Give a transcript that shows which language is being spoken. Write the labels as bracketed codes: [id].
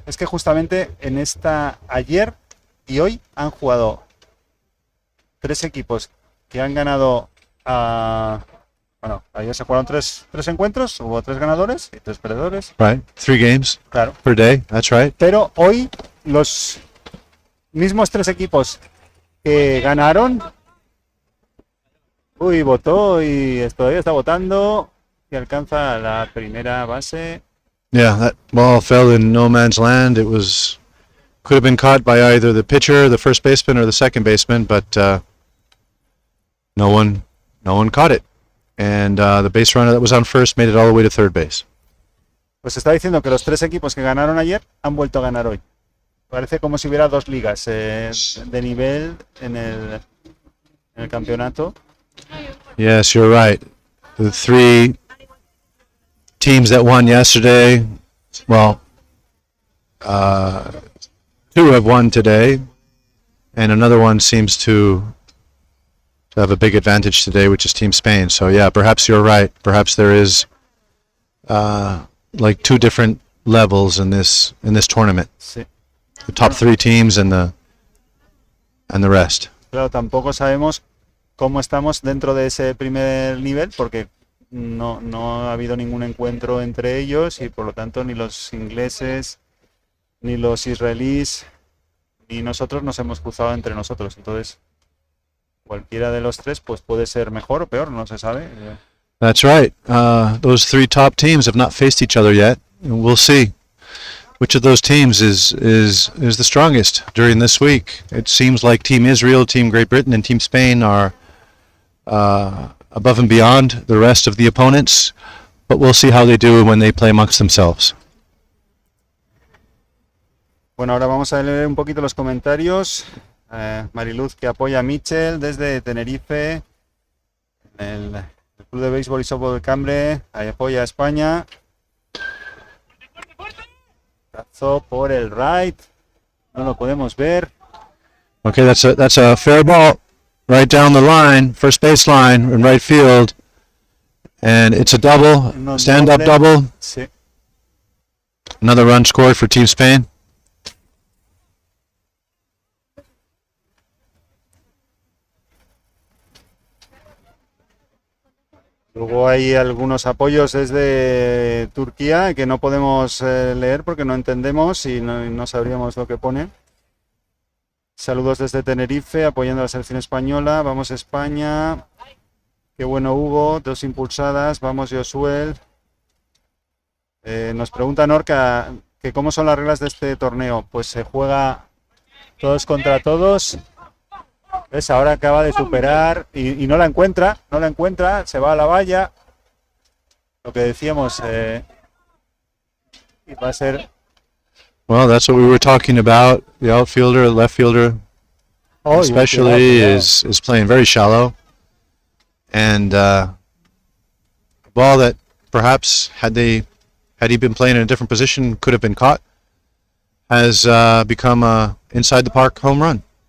[es] Es que justamente ayer y hoy han jugado 3 equipos que han ganado bueno, ayer se jugaron tres encuentros, hubo 3 ganadores y 3 perdedores. [en] Right. 3 games [es] Claro. [en] per day. That's right. [es] Pero hoy los mismos 3 equipos que ganaron. Votó y todavía está votando y alcanza la primera base. [en] Yeah, that ball fell in no man's land. It could have been caught by either the pitcher, the first baseman, or the second baseman, but no one caught it. And the base runner that was on first made it all the way to third base. [es] Pues está diciendo que los 3 equipos que ganaron ayer han vuelto a ganar hoy. Parece como si hubiera 2 ligas de nivel en el campeonato. [en] Yes, you're right. The 3 teams that won yesterday, well, 2 have won today, and another one seems to have a big advantage today, which is Team Spain. So yeah, perhaps you're right. Perhaps there is like 2 different levels in this tournament. [es] Sí. [en] The top 3 teams and the rest. [es] Claro, tampoco sabemos cómo estamos dentro de ese primer nivel porque no ha habido ningún encuentro entre ellos y por lo tanto ni los ingleses, ni los israelíes, ni nosotros nos hemos cruzado entre nosotros. Entonces, cualquiera de los 3 pues puede ser mejor o peor, no se sabe. [en] That's right. Those 3 top teams have not faced each other yet, and we'll see which of those teams is the strongest during this week. It seems like Team Israel, Team Great Britain, and Team Spain are above and beyond the rest of the opponents, but we'll see how they do when they play amongst themselves. [es] Bueno, ahora vamos a leer un poquito los comentarios. Mariluz, que apoya a Mitchell desde Tenerife, el Club de Béisbol y Softball del Cambre, apoya a España. Brazo por el right, no lo podemos ver. [en] Okay, that's a fair ball right down the line, first base line in right field, and it's a double, stand-up double. [es] Sí. [en] Another run scored for Team Spain. [es] Luego hay algunos apoyos desde Turquía que no podemos leer porque no entendemos y no sabríamos lo que pone. Saludos desde Tenerife, apoyando a la selección española. Vamos España. Qué bueno Hugo, 2 impulsadas. Vamos Josuel. Nos pregunta Norca que cómo son las reglas de este torneo. Pues se juega todos contra todos. ¿Ves? Ahora acaba de superar y no la encuentra, se va a la valla. Lo que decíamos, y va a ser... [en] Well, that's what we were talking about. The outfielder, the left fielder, especially, is playing very shallow. And a ball that perhaps, had he been playing in a different position, could have been caught, has become a inside the park home run.